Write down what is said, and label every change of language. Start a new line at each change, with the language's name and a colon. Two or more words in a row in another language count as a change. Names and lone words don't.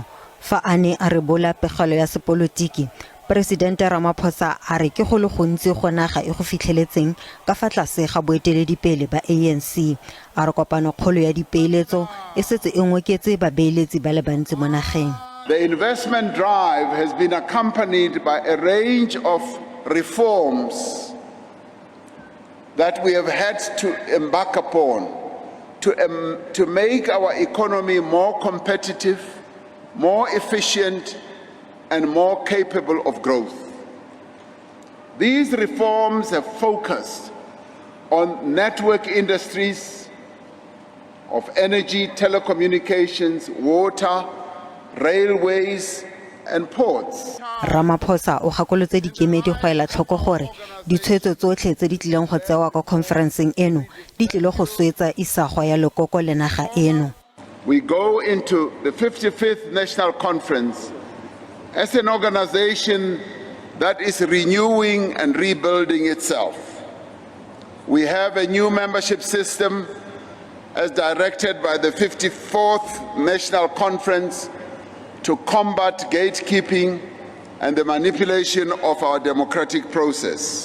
Tswana: Fa a ne a rebola pegelo ya sepolotiki, Presidente Ramaphosa a re ke go le gontsi go naga e go fitlheletseng ka fa tlase ga boeteledipele ba ANC. A re kopano kgolo ya dipeeletso e setse e ngoketse babeeletsi ba le bantsi mo nageng.
English: The investment drive has been accompanied by a range of reforms that we have had to embark upon to make our economy more competitive, more efficient, and more capable of growth. These reforms have focused on network industries of energy, telecommunications, water, railways, and ports.
Tswana: Ramaphosa o gakolotse dikemedi go ela tlhoko gore ditshweetso tsotlhe tse di tlileng go tsewa ka khonferenseng eno di tlile go swetsa isagong ya lekoko le naga eno.
English: We go into the 55th National Conference as an organization that is renewing and rebuilding itself. We have a new membership system as directed by the 54th National Conference to combat gatekeeping and the manipulation of our democratic process.